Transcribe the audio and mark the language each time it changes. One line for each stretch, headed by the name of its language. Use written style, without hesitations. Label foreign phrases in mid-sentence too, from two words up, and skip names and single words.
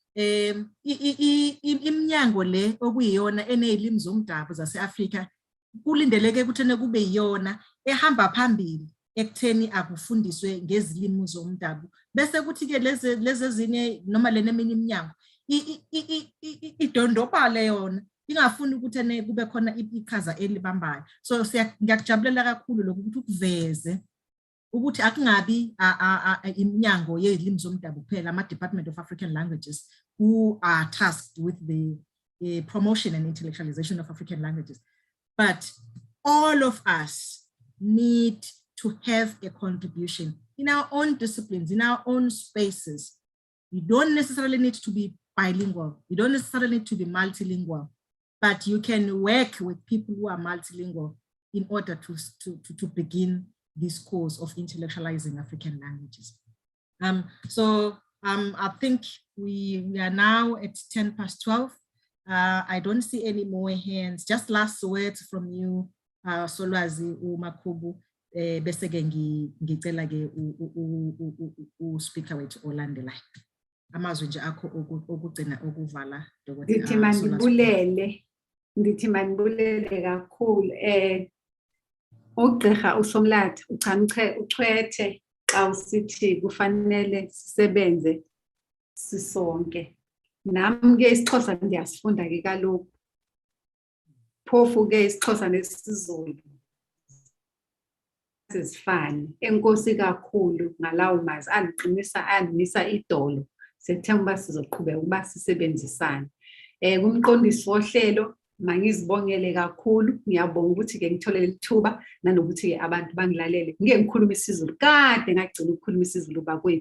Zulu: iminyango le okuyiyona enezilimi zomdabu zase-Afrika, kulindeleke ukuthi kube yiyona ehamba phambili ekutheni akufundiswe ngezilimi zomdabu, bese kuthi ke lezi ezinye noma lena eminye iminyango idondobale yona ingafuni ukuthi kube khona iqhaza elibambayo. So ngiyakujabulela kakhulu lokhu ukuthi ukuveze ukuthi akungabi iminyango yezilimi zomdabu kuphela, ama-Department
English: of African Languages who are tasked with the promotion and intellectualization of African languages, but all of us need to have a contribution in our own disciplines, in our own spaces. You don't necessarily need to be bilingual. You don't necessarily need to be multilingual, but you can work with people who are multilingual in order to begin this course of intellectualizing African languages. I think we are now at 12:10. I don't see any more hands. Just last words from you, Solwazi Umakubu.
Zulu: Bese ke ngicela ke u-speaker wethu olandelayo amazwi nje akho okugcina okuvala Dr.
Xhosa: Ndithi manibulele kakhulu uGqirha uSomlatha uchwethe xa usithi kufanele sisebenze sisonke. Nami ke isiXhosa ndiyasifunda ke kaloku, phofu ke isiXhosa nesiZulu sifane. Enkosi kakhulu ngalawo mazwi andimisa idolo.
Zulu: Sethemba sizoqhubeka ukuba sisebenzisane. Kumqondisi wohlelo mangizibongele kakhulu, ngiyabonga ukuthi ke ngitholele ithuba nanokuthi ke abantu bangilalele. Ngeke ngikhuluma isiZulu, kade ngagcina ukukhuluma isiZulu bakwethu.